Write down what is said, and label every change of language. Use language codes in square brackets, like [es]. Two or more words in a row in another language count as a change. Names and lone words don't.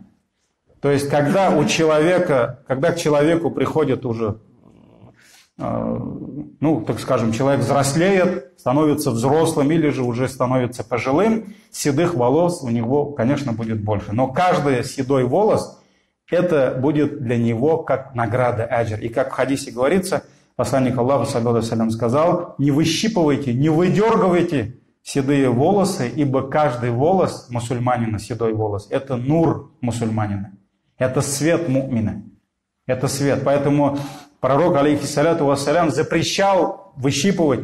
[ru] То есть, когда к человеку приходит уже, так скажем, человек взрослеет, становится взрослым или же уже становится пожилым, седых волос у него, конечно, будет больше. Но каждый седой волос, это будет для него как награда, аджр. И как в хадисе говорится, посланник Аллаха, [ar] صلى الله عليه وسلم, [ru] сказал: не выщипывайте, не выдергивайте седые волосы, ибо каждый волос мусульманина, седой волос, это нур мусульманина, это свет му'мина, это свет. Поэтому пророк, [ar] عليه الصلاة والسلام, [ru] запрещал выщипывать.